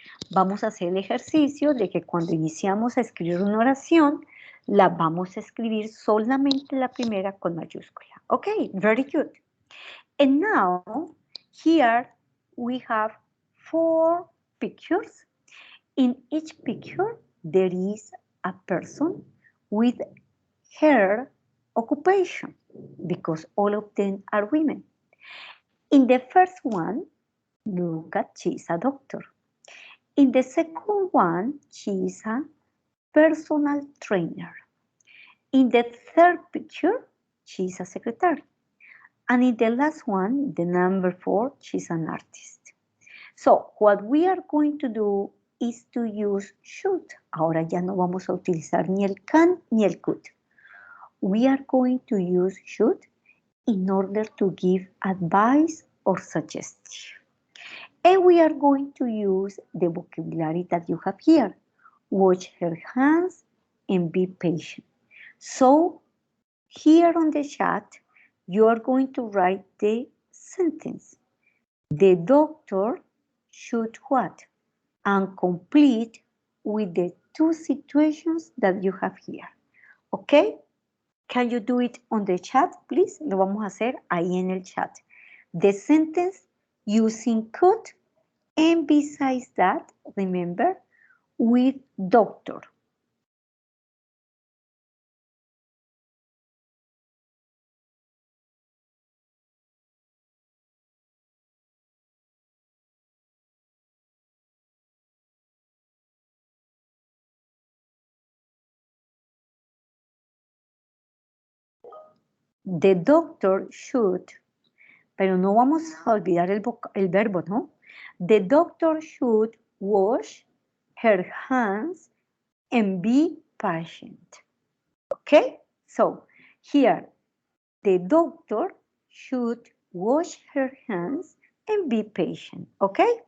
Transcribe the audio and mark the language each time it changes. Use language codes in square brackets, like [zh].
[es] Vamos a hacer el ejercicio de que cuando iniciamos a escribir una oración, la vamos a escribir solamente la primera con mayúscula. [en] Ok, very good. And now, here we have 4 pictures. In each picture, there is a person with her occupation, because all of them are women. In the first one, look at, she's a doctor. In the second one, she is a personal trainer. In the third picture, she is a secretary. And in the last one, the number 4, she's an artist. So, what we are going to do is to use should. [es] Ahora ya no vamos a utilizar ni el can ni el could. [en] We are going to use should in order to give advice or suggestion. And we are going to use the vocabulary that you have here. Wash her hands and be patient. So, here on the chat, you are going to write the sentence. The doctor should what? And complete with the 2 situations that you have here. Okay? Can you do it on the chat, please? [es] Lo vamos a hacer ahí en el chat. [en] The sentence using could, and besides that, remember, with doctor. The doctor should, [es] pero no vamos a olvidar el verbo, ¿no? [en] The doctor should wash her hands and be patient. Okay? So, here, the doctor should wash her hands and be patient. Okay?